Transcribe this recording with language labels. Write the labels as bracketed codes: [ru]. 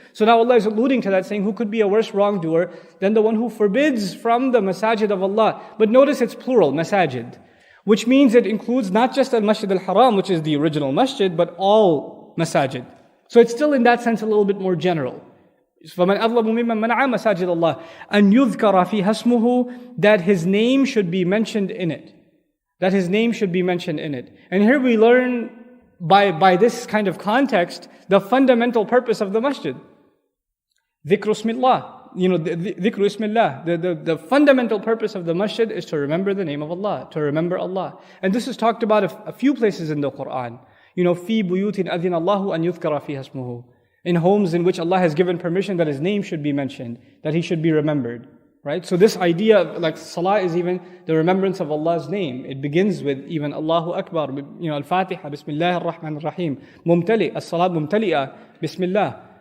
[en] So now Allah is alluding to that, saying, who could be a worse wrongdoer than the one who forbids from the masajid of Allah? But notice it's plural, masajid, which means it includes not just al-Masjid al-Haram, which is the original masjid, but all masajid. So it's still in that sense a little bit more general. [ar] فَمَنْ أَظْلَمُ مِمَّنْ مَنَعَ مَسَاجِدَ اللَّهِ أَنْ يُذْكَرَ فِيهَا اسْمُهُ, [en] that his name should be mentioned in it. That his name should be mentioned in it. And here we learn by this kind of context the fundamental purpose of the masjid. Dhikru ismillah. Dhikru ismillah. The fundamental purpose of the masjid is to remember the name of Allah, to remember Allah. And this is talked about a few places in the Quran. [ar] في بيوت أذن الله أن يذكر فيها اسمه. [en] In homes in which Allah has given permission that His name should be mentioned, that He should be remembered. Right? So this idea of like salah is even the remembrance of Allah's name. It begins with even Allahu Akbar, Al-Fatiha, Bismillah ar-Rahman ar-Rahim, Mumtali, as-salat mumtali'ah, Bismillah.